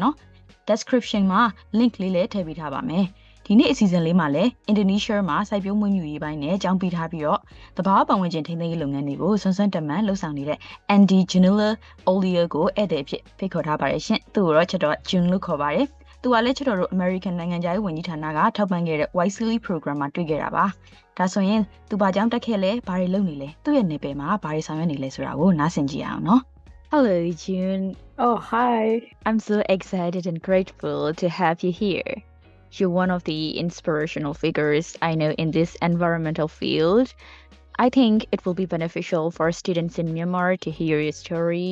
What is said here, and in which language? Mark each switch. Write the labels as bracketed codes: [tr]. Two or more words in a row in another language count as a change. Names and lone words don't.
[my] နော် Description မှာ link လေးလည်းထည့်ပေးထားပါမယ်ဒီနေ့အစီအစဉ်လေးမှာလည်း Indonesia မှာစိုက်ပျိုးမွေးမြူရေးပိုင်းနဲ့ကြောင်းပေးထားပြီးတော့တဘာပတ်ဝန်းကျင်ထိန်းသိမ်းရေးလုပ်ငန်းတွေကိုဆွမ်းဆွမ်းတမန်လှုပ်ဆောင်နေတဲ့ Andy Janila Olia ကိုဧည့်သည်အဖြစ်ဖိတ်ခေါ်ထားပါတယ်ရှင်သူ့ကိုတော့ချက်တော့ June လို့ခေါ်ပါတယ်သူကလည်းချက်တော်တို့ American နိုင်ငံခြားရေးဝန်ကြီးဌာနကထောက်ပံ့ခဲ့တဲ့ Wisely Program မှာတွေ့ခဲ့တာပါဒါဆိုရင်သူဘာကြောင့်တက်ခဲ့လဲဘာတွေလုပ်နေလဲသူ့ရဲ့နယ်ပယ်မှာဘာတွေဆောင်ရွက်နေလဲဆိုတာကိုနားဆင်ကြည့်အောင်နော် Hello June [en] Oh hi I'm so excited and grateful to have you here You're one of the inspirational figures I know in this environmental field. I think it will be beneficial for students in Myanmar to hear your story.